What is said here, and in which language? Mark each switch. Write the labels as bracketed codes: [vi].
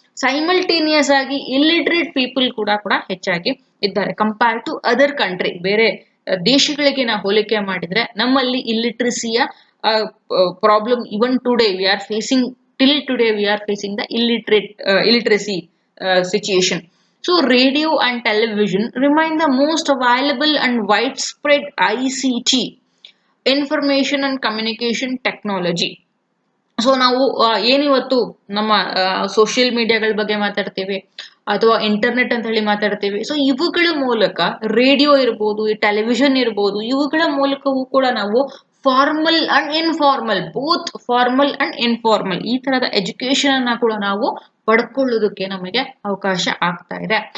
[en] simultaneous ಆಗಿ illiterate people [kn] ಕೂಡ ಹೆಚ್ಚಾಗಿ ಇದ್ದಾರೆ [en] Compare to other country. [kn] ಬೇರೆ ದೇಶಗಳಿಗೆ ನಾವು ಹೋಲಿಕೆ ಮಾಡಿದ್ರೆ ನಮ್ಮಲ್ಲಿ ಇಲ್ಲಿಟ್ರಸಿಯ [en] Problem even today we are facing, till today we are facing the illiteracy situation. So radio and television remain the most available and widespread ICT, information and communication technology. [kn] So ನಾವು ಏನಿವತ್ತು ನಮ್ಮ social ಮೀಡಿಯಾಗಳ ಬಗ್ಗೆ ಮಾತಾಡ್ತೀವಿ ಅಥವಾ internet ಅಂತ ಹೇಳಿ ಮಾತಾಡ್ತೀವಿ. So ಇವುಗಳ ಮೂಲಕ ರೇಡಿಯೋ ಇರ್ಬೋದು, ಈ ಟೆಲಿವಿಷನ್ ಇರ್ಬೋದು, ಇವುಗಳ ಮೂಲಕವೂ ಕೂಡ ನಾವು formal and informal, [en] both formal and informal [kn] ಈ ತರದ ಎಜುಕೇಶನ್ ಅನ್ನ ಕೂಡ ನಾವು ಪಡ್ಕೊಳ್ಳೋದಕ್ಕೆ ನಮಗೆ ಅವಕಾಶ ಆಗ್ತಾ ಇದೆ.